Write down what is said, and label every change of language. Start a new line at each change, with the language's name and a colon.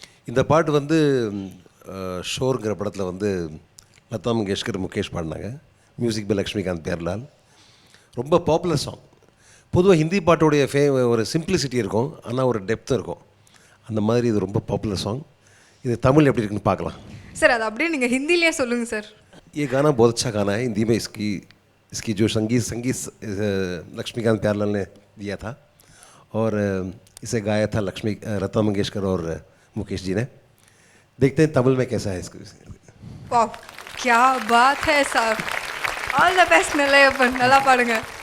Tamil: இந்த பாட்டு வந்து ஷோருங்கிற படத்தில் வந்து லதா மங்கேஷ்கர், முகேஷ் பாடினாங்க. Music by Laxmikanth பேர்லால். ரொம்ப பாப்புலர் சாங். பொதுவாக ஹிந்தி பாட்டோடைய ஒரு சிம்பிளிசிட்டி இருக்கும், ஆனால் ஒரு டெப்த்தும் இருக்கும். அந்த மாதிரி இது ரொம்ப பாப்புலர் சாங். இது தமிழ் எப்படி இருக்குன்னு பார்க்கலாம் சார். அது அப்படியே நீங்கள் ஹிந்திலேயே சொல்லுங்கள் சார்.
Hindi: ये गाना बहुत अच्छा गाना है हिंदी में. इसकी जो संगीत लक्ष्मीकांत प्यारलाल ने दिया था और इसे गाया था लता मंगेशकर और मुकेश जी ने. देखते हैं तमिल में कैसा है इसको. वाह, क्या बात है sir.
English: all the best
Tamil: Nellaiappan, நல்லா பாடுங்க.